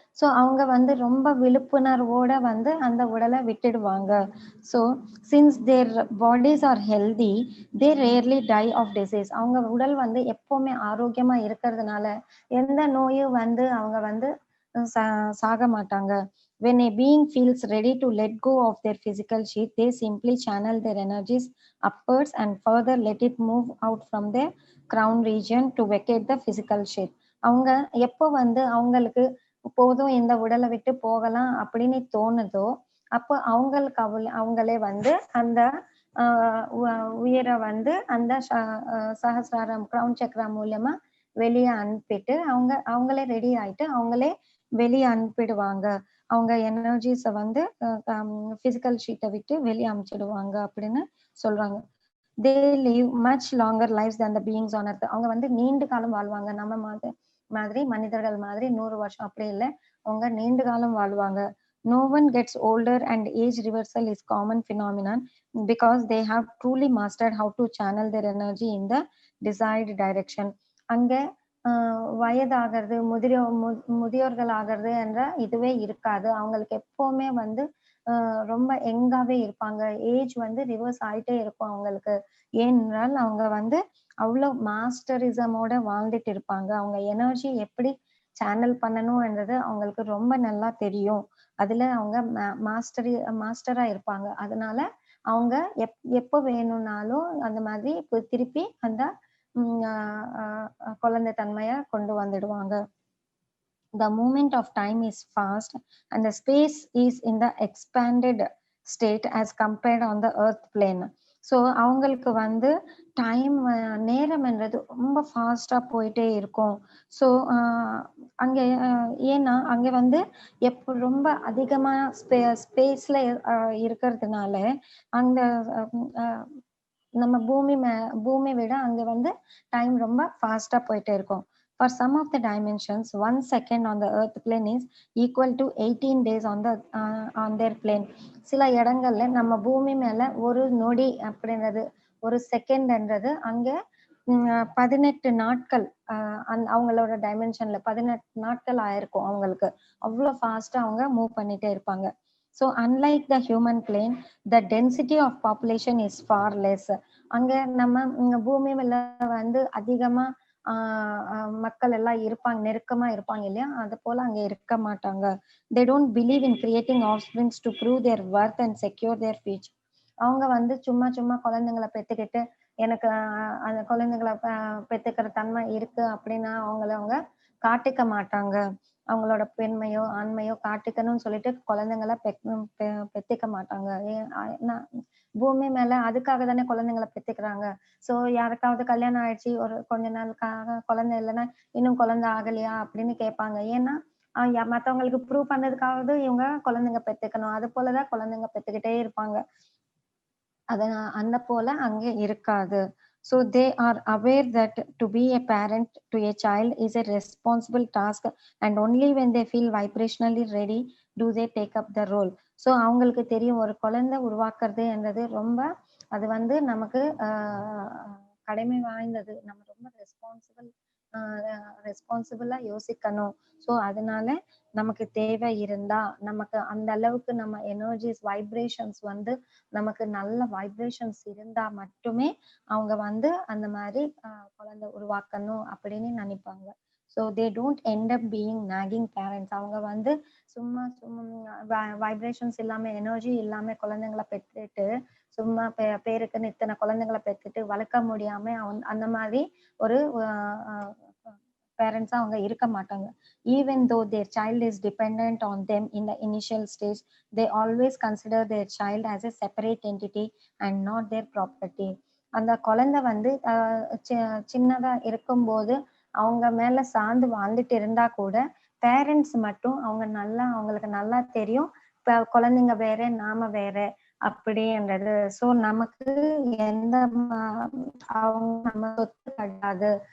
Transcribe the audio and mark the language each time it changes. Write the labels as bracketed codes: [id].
[ta] So அவங்க வந்து ரொம்ப விழிப்புணர்வோட வந்து அந்த உடலை விட்டுடுவாங்க. [en] So since their bodies are healthy, they rarely die of disease. [ta] அவங்க உடல் வந்து எப்பவுமே ஆரோக்கியமா இருக்கிறதுனால எந்த நோயும் வந்து அவங்க வந்து சாக மாட்டாங்க. [en] When a being feels ready to let go of their physical sheath, they simply channel their energies upwards and further let it move out from their crown region to vacate the physical sheath. [ta] அவங்க எப்போ வந்து அவங்களுக்கு போதும் இந்த உடலை விட்டு போகலாம் அப்படின்னு தோணுதோ அப்போ அவங்களுக்கு அவங்களே வந்து அந்த உயிரை வந்து அந்த சஹஸ்ராரம் கிரவுன் சக்கரா மூலியமா வெளியே அனுப்பிட்டு அவங்களே ரெடி ஆயிட்டு அவங்களே வெளியே அனுப்பிடுவாங்க. அவங்க எனர்ஜிஸை வந்து பிசிக்கல் ஷீட்டை விட்டு வெளியே அனுப்பிச்சிடுவாங்க அப்படின்னு சொல்றாங்க. [en] They live much longer lives than the beings on earth. [ta] அவங்க வந்து நீண்ட காலம் வாழ்வாங்க. நம்ம மாதிரி மனிதர்கள் மாதிரி 100 வருஷம் அப்படி இல்லை, அவங்க நீண்ட காலம் வாழ்வாங்க. [en] No one gets older and age reversal is common phenomenon because they have truly mastered how to channel their energy in the desired direction. அங்க [ta] வயதாகிறது, முதியோர்கள் ஆகிறது என்ற இதுவே இருக்காது. அவங்களுக்கு எப்பவுமே வந்து ரொம்ப யங்காவே இருப்பாங்க. ஏஜ் வந்து ரிவர்ஸ் ஆயிட்டே இருக்கும் அவங்களுக்கு. ஏனென்றால் அவங்க வந்து அவ்ளோ மாஸ்டரிசமோட வாழ்ந்துட்டு இருப்பாங்க. அவங்க எனர்ஜி எப்படி சேனல் பண்ணணும்ன்றது அவங்களுக்கு ரொம்ப நல்லா தெரியும். அதுல அவங்க மாஸ்டரா இருப்பாங்க. அதனால அவங்க எப்ப வேணும்னாலும் அந்த மாதிரி திருப்பி அந்த ம் அ அ குழந்தை தன்மைய கொண்டு வந்துடுவாங்க. [en] The movement of time is fast and the space is in the expanded state as compared on the earth plane. [ta] So அவங்களுக்கு வந்து டைம் நேரம்ன்றது ரொம்ப ஃபாஸ்ட்டா போயிட்டே இருக்கும். ஸோ அங்க ஏன்னா அங்க வந்து ரொம்ப அதிகமா ஸ்பேஸ்ல இருக்கிறதுனால அந்த அ நம்ம பூமி விட அங்க வந்து டைம் ரொம்ப ஃபாஸ்ட்டா போயிட்டே இருக்கும். [en] For some of the dimensions, 1 second on the earth plane is equal to 18 days on their plane. [ta] சில இடங்கள்ல நம்ம பூமி மேல ஒரு நொடி அப்படின்றது, ஒரு செகண்ட்ன்றது அங்க 18 நாட்கள் அவங்களோட டைமென்ஷன்ல 18 நாட்கள் ஆயிருக்கும் அவங்களுக்கு. அவ்ளோ ஃபாஸ்ட்டா அவங்க மூவ் பண்ணிட்டே இருப்பாங்க. [en] So unlike the human plane, the density of population is far less. [ta] அங்க நம்ம பூமி மேல வந்து அதிகமா ஆ அ மக்கள் எல்லாம் இருப்பாங்க. நெருக்கமா இருப்பாங்க இல்லையா? அது போல அங்க இருக்க மாட்டாங்க. [en] They don't believe in creating offsprings to prove their worth and secure their future. [ta] அவங்க வந்து சும்மா சும்மா குழந்தைங்கள பெத்துக்கிட்டு, எனக்கு அந்த குழந்தைங்கள பெத்துக்கிற தன்மை இருக்கு அப்படின்னு அவங்க காட்டிக்க மாட்டாங்க. அவங்களோட பெண்மையோ, ஆண்மையோ காட்டிக்கணும்னு சொல்லிட்டு குழந்தைங்கள பெத்துக்க மாட்டாங்க. ஏன் நான் பூமி மேல அதுக்காக தானே குழந்தைங்கள பெத்துக்கிறாங்க. ஸோ யாருக்காவது கல்யாணம் ஆயிடுச்சு, ஒரு கொஞ்ச நாளுக்காக குழந்தை இல்லன்னா, "இன்னும் குழந்தை ஆகலையா?" அப்படின்னு கேட்பாங்க. ஏன்னா, மத்தவங்களுக்கு ப்ரூவ் பண்ணதுக்காவது இவங்க குழந்தைங்க பெத்துக்கணும். அது போல தான் குழந்தைங்க பெத்துக்கிட்டே இருப்பாங்க. அத அந்த போல அங்க இருக்காது. [en] So they are aware that to be a parent to a child is a responsible task and only when they feel vibrationally ready do they take up the role. [ta] So அவங்களுக்கு தெரியும் ஒரு குழந்தை உருவாக்குறது என்றது ரொம்ப அது வந்து நமக்கு கடமை வாய்ந்தது. நம்ம ரொம்ப அ ரெஸ்பான்சிபிளா யோசிக்கணும். ஸோ அதனால நமக்கு தேவை இருந்தா, நமக்கு அந்த அளவுக்கு நம்ம வைப்ரேஷன்ஸ் வந்து நமக்கு நல்ல வைப்ரேஷன்ஸ் இருந்தா மட்டுமே அவங்க வந்து அந்த மாரி குழந்தை உருவாக்கணும் அப்படின்னு நினைப்பாங்க. [en] So they don't end up being nagging parents. [ta] அவங்க வந்து சும்மா சும்மா வைப்ரேஷன்ஸ் இல்லாம, எனர்ஜி இல்லாம குழந்தைங்கள பெத்துட்டு, சும்மா பேருக்குன்னு இத்தன குழந்தைங்கள பெத்துட்டு வளர்க்க முடியாம அந்த மாரி ஒரு அ அ பேரண்ட்ஸா அவங்க இருக்க மாட்டாங்க. [en] Even though their child is dependent on them in the initial stage, they always consider their child as a separate entity and not their property. [ta] அந்த குழந்தை வந்து சின்னதா இருக்கும்போது அவங்க மேல சார்ந்து வாழ்ந்துட்டு இருந்தா கூட, பேரண்ட்ஸ் மட்டும் அவங்களுக்கு நல்லா தெரியும். இப்ப குழந்தைங்க வேற, நாம வேற அப்படின்றது. ஸோ நமக்கு எந்த ம அவங்க நம்ம சொத்து கிடையாது.